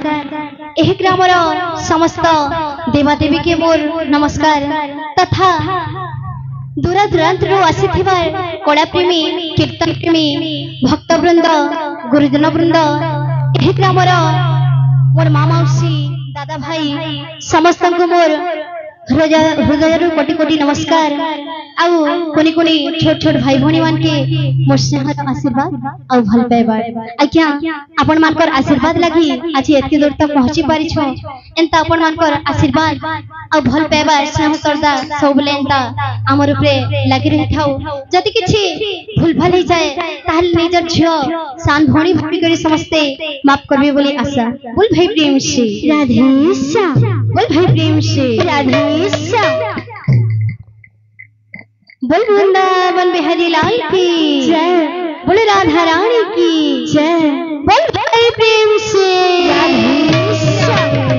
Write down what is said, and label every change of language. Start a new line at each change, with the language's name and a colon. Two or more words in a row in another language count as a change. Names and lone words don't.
Odia: ଏହି ଗ୍ରାମର ସମସ୍ତ ଦେବାଦେବୀ କେ ମୋର ନମସ୍କାର ତଥା ଦୂରା ଦୂରାନ୍ତର ଆସିଥିବା କଳାପ୍ରେମୀ କୀର୍ତ୍ତନ ପ୍ରେମୀ ଭକ୍ତବୃନ୍ଦ ଗୁରୁଜନ ବୃନ୍ଦ ଏହି ଗ୍ରାମର ମୋର ମା ମାଉସୀ ଦାଦା ଭାଇ ସମସ୍ତ ମୋର ହୃଦୟ କୋଟି କୋଟି ନମସ୍କାର। ଆଉ କୋନି କୋନି ଛୋଟ ଛୋଟ ଭାଇ ଭଉଣୀ ମାନ କେ ମୋର ସ୍ନେହର ଆଶୀର୍ବାଦ ଆଉ ଭଲ ପାଇବା ଆଜ୍ଞା ଆପଣ ମାନଙ୍କର ଆଶୀର୍ବାଦ ଲାଗି ଆଜି ଏତେ ଦୂର ତକ ପହଞ୍ଚି ପାରି ଛ। ଏଣ୍ତା ଆପଣ ମାନଙ୍କର ଆଶୀର୍ବାଦ ଆଉ ଭଲ ପାଇବା ସ୍ନେହ ଶ୍ରଦ୍ଧା ସବୁଲେ ଏଣ୍ତା ହମର ଉପରେ ଲାଗି ରହି ଥାଉ। ଯେତି କିଛି ଭୁଲ ଭାଲ ହୋ ଯାଏ ତାହାଲେ ନିଜର ଝିଅ ସାନ ଭଉଣୀ ଭାବି କରି ସମସ୍ତେ ମାଫ କରିବେ ବୋଲି ଆଶା।
Hindi: बोल भाई प्रेम से राधे श्याम। बोल भाई प्रेम से राधे श्याम। बोल वृंदावन बिहारी लाल की जय। बोल राधा रानी की जय। बोल भाई प्रेम से राधे श्याम।